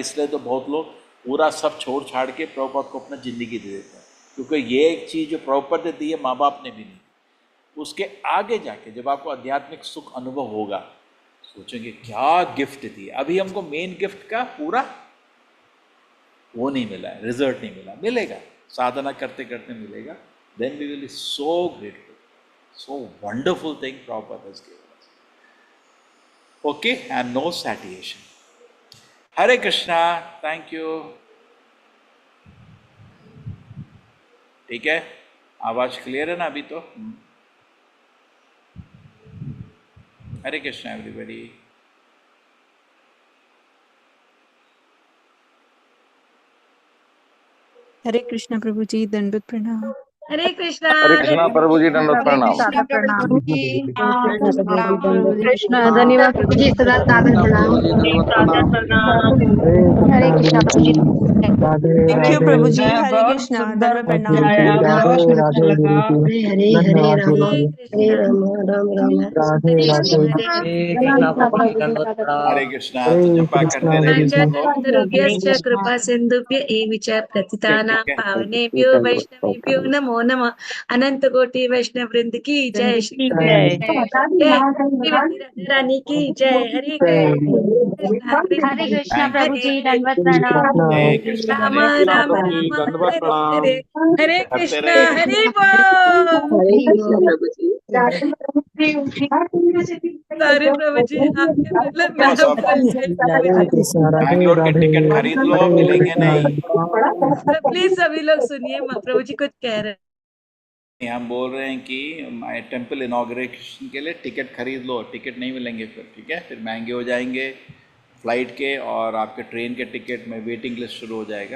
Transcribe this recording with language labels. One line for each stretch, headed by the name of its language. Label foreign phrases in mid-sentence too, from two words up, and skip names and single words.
Hindi: इसलिए तो बहुत लोग पूरा सब छोड़ छाड़ के प्रभुपाद को अपना ज़िंदगी दे देते हैं, क्योंकि ये एक चीज़ जो प्रभुपाद ने दी है, माँ बाप ने भी नहीं दी। उसके आगे जाके जब आपको आध्यात्मिक सुख अनुभव होगा, सोचेंगे क्या गिफ्ट दी। अभी हमको
English: main gift
Hindi: का पूरा वो नहीं मिला है, रिजल्ट नहीं मिला, मिलेगा साधना करते करते मिलेगा।
English: Then we will be so grateful, so wonderful thing Prabhupad has given us. OK, and no satiation.
Hindi: हरे कृष्णा,
English: Thank you.
Hindi: ठीक है, आवाज क्लियर है ना अभी तो? हरे कृष्णा एवरीबॉडी। हरे कृष्णा प्रभु जी, दंडवत प्रणाम। हरे कृष्णा प्रभु जी, दंडवत प्रणाम। कृष्णा प्रणाम। कृष्णा, धन्यवाद प्रभु जी, सदा सादर प्रणाम। हरे कृष्णा प्रभु जी, थैंक यू प्रभु जी। हरे कृष्णा, दंडवत प्रणाम। राधे राधे हरे हरे राम, हरे राम, राम राम, राधे राधे हरे कृष्णा। तो जपा करते रहिए सब लोग।
Sanskrit: पंचतरुभ्यश्च कृपा सिंधुभ्य एव च प्रतितानां
Hindi: ठीक है।
Sanskrit: पावनेभ्यो वैष्णवेभ्यो नमो नमः।
Hindi: अनंत कोटि वैष्णव वृंद की जय, श्री राधा रानी की जय। हरे कृष्णा हरे कृष्णा
English: Thank
Hindi: प्रभु
English: you.
Hindi: जी, दंडवत प्रणाम। हरे कृष्णा, राम हरे कृष्णा राम प्रभु जी, राम दंडवत हरे प्रणाम। हरे हरे करते कृष्णा रहिए। हरि बोल। हरे कृष्णा प्रभु जी। सॉरी प्रभु जी, आपके मतलब मैं बस अब बोल जाती। बैंगलोर के टिकट खरीद लो, मिलेंगे नहीं। प्लीज सभी लोग सुनिए, प्रभु जी कुछ कह रहे हैं। हम बोल रहे हैं कि
English: my temple inauguration
Hindi: के लिए टिकट खरीद लो, टिकट नहीं मिलेंगे फिर, ठीक है, फिर महंगे हो जाएंगे फ्लाइट के, और आपके ट्रेन के टिकट में
English: waiting list
Hindi: शुरू हो जाएगा।